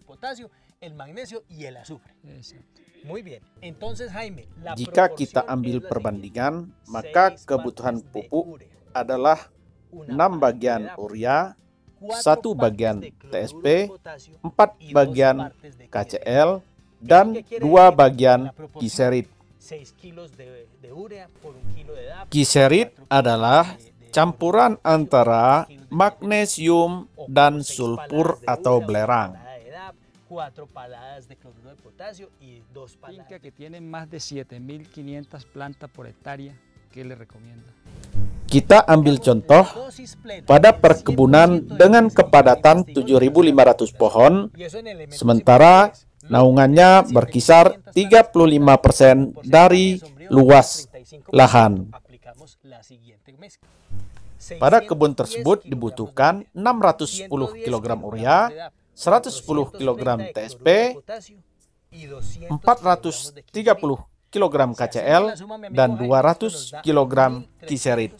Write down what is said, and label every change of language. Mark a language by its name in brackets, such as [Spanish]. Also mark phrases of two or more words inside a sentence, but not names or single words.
[Indonesian] Jika kita ambil perbandingan, maka kebutuhan pupuk adalah 6 bagian urea, 1 bagian TSP, 4 bagian KCl, dan 2 bagian gliserid. Gliserid adalah campuran antara magnesium dan sulfur atau belerang. [Spanish] Finca que tiene más de 7.500 plantas por hectárea, ¿qué le recomienda? [Indonesian] Kita ambil contoh pada perkebunan dengan kepadatan 7.500 pohon, sementara naungannya berkisar 35% dari luas lahan. Pada kebun tersebut dibutuhkan 610 kg urea, 110 kg TSP, 430 kg KCl, dan 200 kg gliserid.